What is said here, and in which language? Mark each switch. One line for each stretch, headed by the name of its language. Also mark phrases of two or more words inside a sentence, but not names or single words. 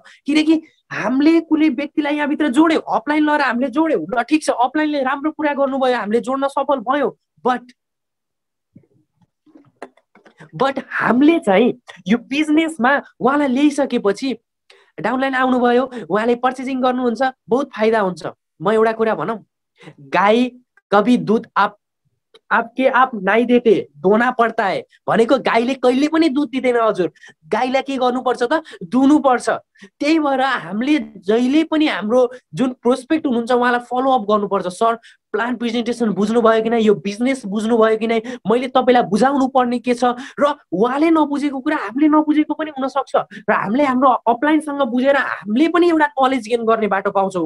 Nepali: किनकि हामीले कुनै व्यक्तिलाई यहाँभित्र जोड्यौँ, अफलाइन लगेर हामीले जोड्यौँ, ल ठिक छ, अफलाइनले राम्रो कुरा गर्नुभयो, हामीले जोड्न सफल भयो, बट हामीले चाहिँ यो बिजनेसमा उहाँलाई ल्याइसकेपछि डाउनलाइन आउनुभयो, उहाँले पर्चेसिङ गर्नुहुन्छ, बहुत फाइदा हुन्छ। म एउटा कुरा भनौँ,
Hindi: गाई कभी दूध आपके आप नाइ देते दोना पर्ता है
Nepali: भनेको गाईले कहिले पनि दुध दिँदैन हजुर। गाईलाई के गर्नुपर्छ त, दुनु पर्छ। त्यही भएर हामीले जहिले पनि हाम्रो जुन प्रोस्पेक्ट हुनुहुन्छ उहाँलाई फलोअप गर्नुपर्छ। सर
English: plan presentation
Nepali: बुझ्नुभयो कि नै, यो बिजनेस बुझ्नुभयो कि नै, मैले तपाईँलाई बुझाउनु पर्ने के छ, र उहाँले नबुझेको कुरा हामीले नबुझेको पनि हुनसक्छ, र हामीले हाम्रो अपलाइनसँग बुझेर हामीले पनि एउटा
English: knowledge gain
Nepali: गर्ने बाटो पाउँछौँ।